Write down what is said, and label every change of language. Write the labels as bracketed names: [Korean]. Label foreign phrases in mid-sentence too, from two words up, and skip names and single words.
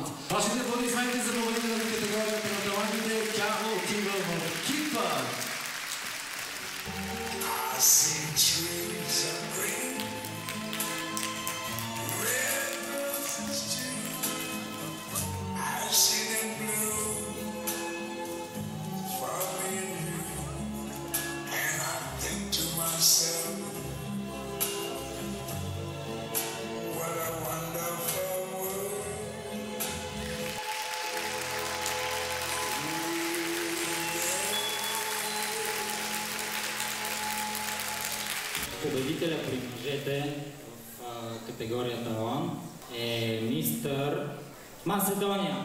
[Bulgarian] Вашите аплодисменти за победителя на категорията на талантите, тя отива в екипа. [English] see trees of green, red roses too. I see them blue for me and you, and I think to myself, what a wonderful world. [Bulgarian] Победителя при мъжете в категорията ОН е мистер Македония.